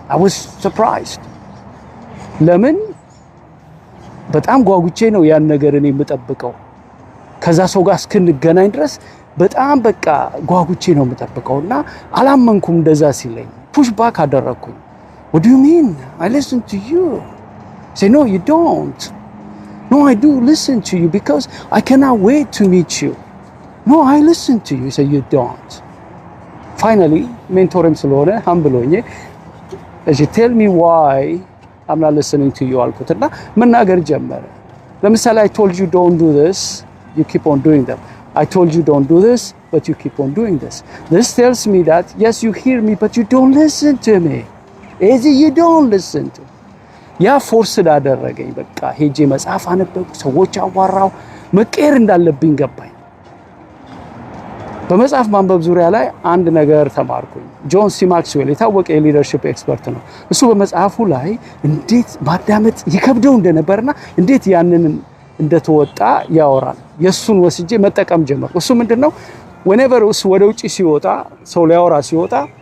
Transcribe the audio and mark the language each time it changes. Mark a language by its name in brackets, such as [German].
[English] I was surprised. [Amharic] ለምን? በጣም ጓጉቼ ነው ያን ነገር እኔ የምጠብቀው። ከዛ ሰው ጋር እስክንገናኝ ድረስ በጣም በቃ ጓጉቼ ነው የምጠብቀውና አላመንኩም። እንደዛ ሲለኝ ፑሽ ባክ አደረኩኝ። [English] what do you mean I listen to you? say no you don't. no I do listen to you because I cannot wait to meet you. no I listen to you. say you don't. finally mentorim [Amharic] ስለሆነ [English] humble as you tell me why I'm not listening to you [Amharic] አልኩትና መናገር ጀመረ። ለምሳሌ [English] I told you don't do this, you keep on doing them. I told you don't do this, but you keep on doing this. This tells me that yes you hear me but you don't listen to me. Easy you don't listen to. [Amharic] ያ ፎርስ አደረገኝ። በቃ ሄጄ መጽሐፍ አነበብኩ፣ ሰዎች አዋራው፣ መቀየር እንዳለብኝ ገባኝ። በመጽሐፍ ማንበብ ዙሪያ ላይ አንድ ነገር ተማርኩኝ። ጆን ሲ ማክስዌል የታወቀ የሊደርሺፕ ኤክስፐርት ነው። እሱ በመጽሐፉ ላይ እንዴት ማዳመጥ ይከብደው እንደነበርና እንዴት ያንን እንደተወጣ ያወራል። የሱን ወስጄ መጠቀም ጀመርኩ። እሱ ምንድነው [English] whenever [Amharic] እሱ ወደ ውጪ ሲወጣ ሰው ሊያወራ ሲወጣ